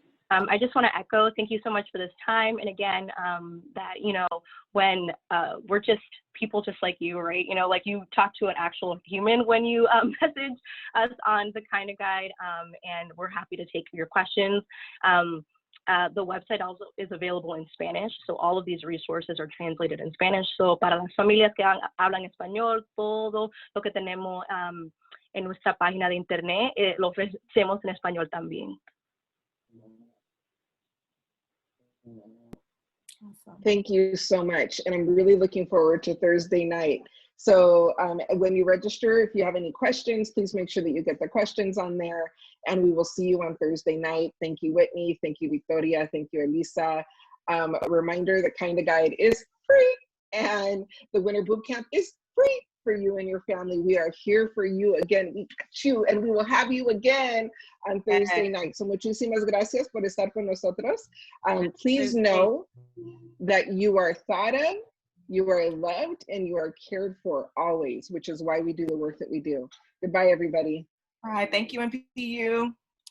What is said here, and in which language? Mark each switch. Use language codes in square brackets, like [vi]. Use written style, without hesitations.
[en] I just want to echo, thank you so much for this time. And again, that, you know, when we're just people just like you, right? You know, like you talk to an actual human when you message us on the Kind of Guide, and we're happy to take your questions. The website also is available in Spanish, so all of these resources are translated in Spanish. [es] So para las familias que hablan español, todo lo que tenemos en nuestra página de internet lo ofrecemos en español también. [en] Thank you so much. And I'm really looking forward to Thursday night. So when you register, if you have any questions, please make sure that you get the questions on there, and we will see you on Thursday night. Thank you, Whitney. Thank you, Victoria. Thank you, Elisa. A reminder, the Kind of Guide is free, and the Winter Bootcamp is free for you and your family. We are here for you. Again, we got you, and we will have you again on Thursday night. [es] So muchísimas gracias por estar con nosotros. [en] Please know that you are thought of, you are loved, and you are cared for always, which is why we do the work that we do. Goodbye, everybody. All right, thank you, and PU.